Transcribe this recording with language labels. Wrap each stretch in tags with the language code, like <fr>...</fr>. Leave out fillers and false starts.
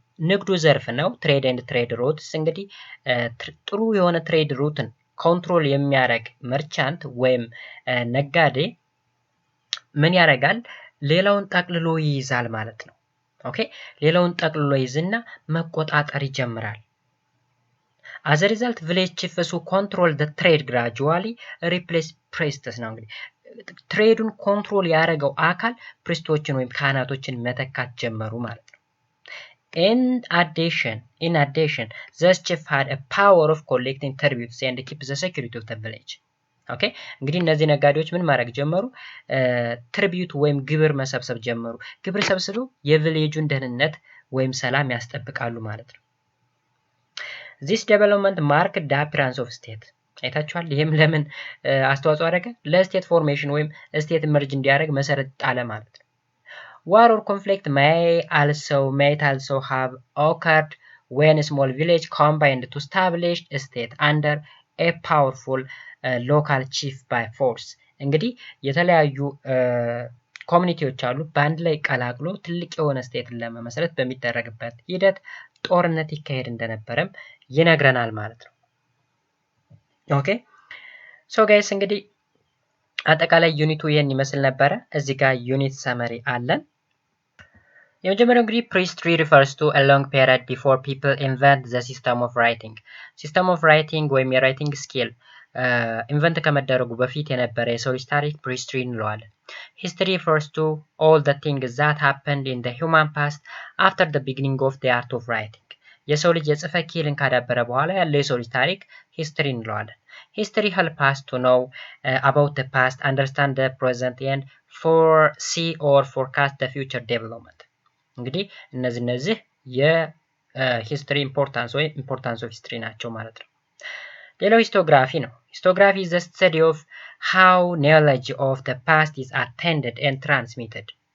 <am>ንግዱ ዘርፍ ነው። ትሬድ ኤንድ ትሬድ ሩትስ እንግዲህ ጥሩ የሆነ ትሬድ ሩትን ኮንትሮል የሚያደርግ መርቻንት ወይም ነጋዴ ምን ያደርጋል? ሌላውን ጠቅልሎ ይይዛል ማለት ነው። ኦኬ ሌላውን ጠቅልሎ ይዝና መቆጣጠር ይጀምራል።</am> <en>as a result village chiefs who control the trade gradually replace priests</en> <am>ነው እንግዲህ ትሬዱን ኮንትሮል ያደረገው አካል ፕሪስቶችን ወይም ካህናቶችን መተካት ጀመሩ ማለት ነው።</am> <en>in addition the chief had a power of collecting tributes and keep the security of the village.</en> <am>ኦኬ እንግዲህ እነዚህ ነጋዴዎች ምን ማድረግ ጀመሩ? ትሪቢዩት ወይም ግብር መሰብሰብ ጀመሩ። ግብር ሰብስበው የቪሌጁን ደህንነት ወይም ሰላም ያስጠብቃሉ ማለት ነው።</am> <en>this development marked the appearance of state</en> <am>አይታችኋል። ይሄም ለምን አስተዋጽኦ አደረገ? ለስቴት ፎርሜሽን ወይም ስቴት መርጅ እንዲያደርግ መሰረት ጣለ ማለት ነው።</am> <en>war or conflict might also have occurred when a small village combined to establish a state under a powerful local chief by force.</en> <am>እንግዲህ የተለያዩ ኮሚኒቲዎች አሉ በአንድ ላይ ቀላቅሎ ትልቅ የሆነ ስቴትን ለመመስረት በሚደረግበት ሂደት ጦርነት ይካሄድ እንደነበረም ይነግረናል ማለት ነው። ኦኬ ሶ ጋይስ እንግዲህ አጠቃላይ ዩኒቱ ይሄን ይመስል ነበረ። እዚህ ጋር ዩኒት ሰመሪ አለን። የመጀመሪያው እንግዲህ</am> <en>prehistory refers to a long period before people invent the system of writing. system of writing</en> <am>ወይም የራይቲንግ ስኪል ኢንቨንት ከመደረጉ በፊት የነበረ የሰው ልጅ ታሪክ</am> <en>prehistory እንለዋለን። history refers to all the things that happened in the human past after the beginning of the art of writing.</en> <am>የሰው ልጅ የጽህፈት ኪህልን ካዳበረ በኋላ ያለው የሰው ልጅ ታሪክ</am> <en>history እንለዋለን። history help us to know about the past, understand the present and foresee or forecast the future development.</en> <am>እንግዲህ እነዚህ የሂስትሪ ኢምፖርታንስ ወይ ኢምፖርታንስ ኦፍ ሂስትሪ ናቸው ማለት ነው። ሌላው ሂስቶግራፊ ነው። ሂስቶግራፊ</am> <en>is the study of how knowledge of the past is attended and transmitted.</en>